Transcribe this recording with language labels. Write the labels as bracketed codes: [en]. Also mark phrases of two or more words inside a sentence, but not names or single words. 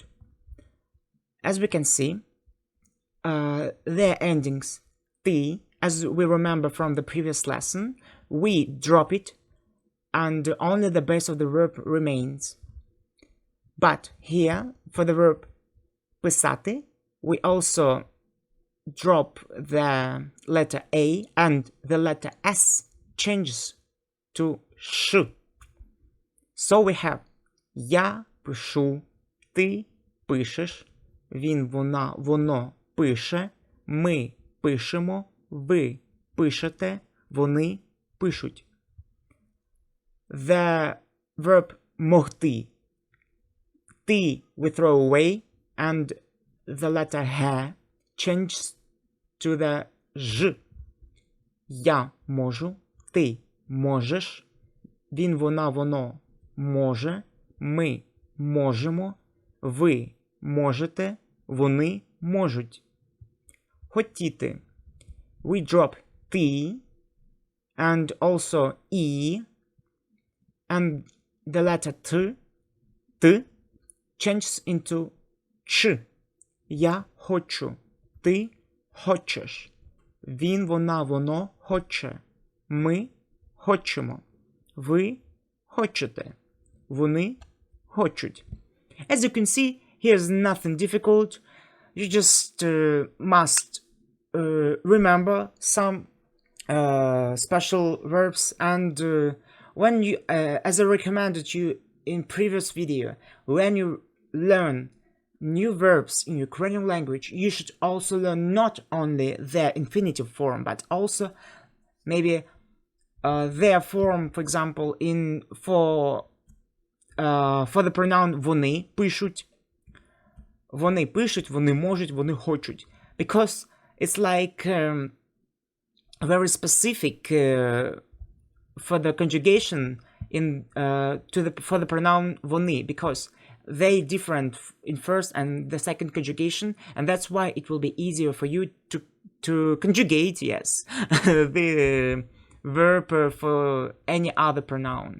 [en] As we can see, their endings ти, as we remember from the previous lesson, we drop it and only the base of the verb remains. But here, for the verb писати, we also drop the letter A and the letter S changes to sh. So we have [uk] я пишу, ти пишеш, він, вона, воно пише, ми пишемо, ви пишете, вони пишуть. [en] The verb могти, ти we throw away and the letter х changes to the ж. [uk] Я можу, ти можеш, він, вона, воно може, ми можемо, ви можете, вони можуть. Хотіти. [en] We drop ти and also і, and the letter т changes into ч. [uk] Я хочу, ти хочеш, він, вона, воно хоче, ми хочемо, ви хочете, вони хочуть. [en] As you can see, here's nothing difficult. You just must remember some special verbs, and when you, as I recommended you in previous video, when you learn new verbs in Ukrainian language, you should also learn not only their infinitive form, but also maybe their form, for example, for the pronoun [uk] вони пишуть, вони можуть, вони хочуть, [en] because it's like very specific for the conjugation for the pronoun вони, because they different in first and the second conjugation, and that's why it will be easier for you to conjugate, yes, the verb for any other pronoun.